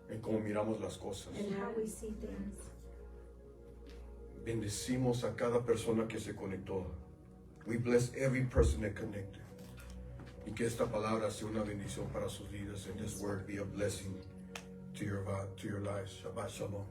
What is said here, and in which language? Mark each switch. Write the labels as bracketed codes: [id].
[es] en cómo miramos las cosas. [en] in how we see things. [es] Bendecimos a cada persona que se conectó. [en] We bless every person that connected. [es] Y que esta palabra sea una bendición para sus vidas. [en] And this word be a blessing to your lives. [es] Shabbat shalom.